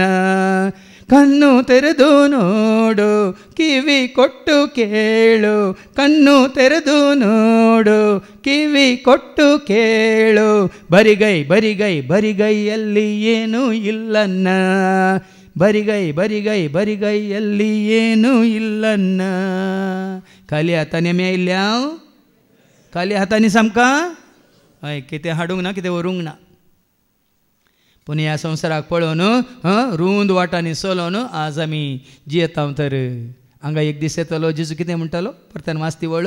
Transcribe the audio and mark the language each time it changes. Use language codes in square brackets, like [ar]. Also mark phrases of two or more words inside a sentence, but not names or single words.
[kn] ಕಣ್ಣು ತೆರೆದು ನೋಡು, ಕಿವಿ ಕೊಟ್ಟು ಕೇಳು, ಕಣ್ಣು ತೆರೆದು ನೋಡು, ಕಿವಿ ಕೊಟ್ಟು ಕೇಳು, ಬರಿಗೈ ಬರಿಗೈ ಬರಿಗೈಯಲ್ಲಿ ಏನೂ ಇಲ್ಲನ್ನ. ಬರಿಗೈ ಬರಿಗೈ ಬರಿಗೈಯಲ್ಲಿ ಏನೂ इल्लन्न. [kok] खाली हाताने मेल्याव खाली हाताने समका हय कितें हाडूंक ना कितें व्हरूंक ना. पूण ह्या संवसाराक पळोवन रुंद वाटांनी चलोवन आज आमी जियेता तर हांगा एक दीस येतलो जेजू कितें म्हणटालो परत्यान वाचती वळू